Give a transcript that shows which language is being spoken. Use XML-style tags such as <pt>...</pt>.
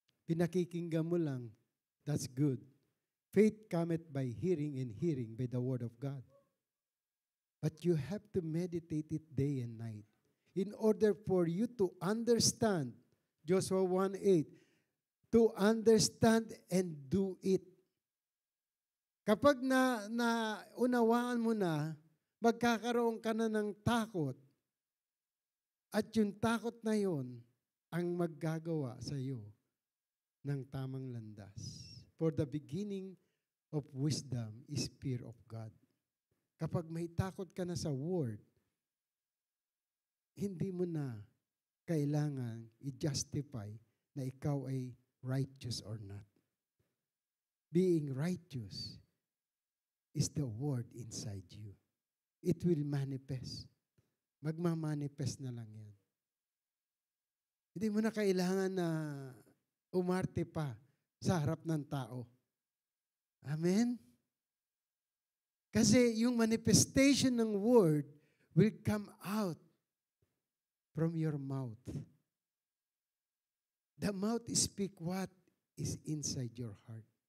<tl>Pinakikinggan mo lang,</tl> <en>that's good. Faith cometh by hearing, and hearing by the word of God. But you have to meditate it day and night in order for you to understand, Joshua 1:8, to understand and do it.</en> <tl>Kapag unawaan mo na, magkakaroon ka na ng takot, at yung takot na yon ang maggagawa sa iyo ng tamang landas.</tl> <en>For the beginning of wisdom is fear of God.</en> <tl>Kapag may takot ka na sa word, hindi mo na kailangan i-justify na ikaw ay</tl> <en>righteous or not. Being righteous is the word inside you. It will manifest.</en> <tl>Magmamanifest na lang yan. Hindi mo na kailangan na umarte pa sa harap ng tao. Amen? Kasi yung</tl> <en>manifestation ng word will come out from your mouth. The mouth speak what is inside your heart.</en>